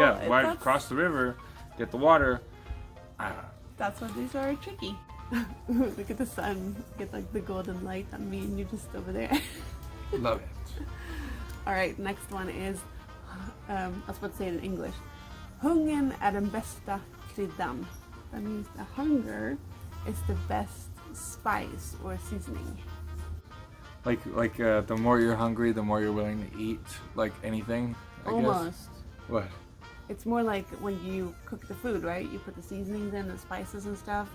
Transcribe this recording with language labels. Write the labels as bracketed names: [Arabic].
[English] yeah, why that's- cross the river, get the water? I don't know. That's why these are tricky. Look at the sun. Get like the golden light on me and you just over there. Love it. Alright, next one is, I was about to say it in English. [Swedish] Hungern är den bästa kryddan. [English] That means the hunger is the best spice or seasoning. Like the more you're hungry, the more you're willing to eat, like anything, I guess. Almost. What? It's more like when you cook the food, right? You put the seasonings in, the spices and stuff.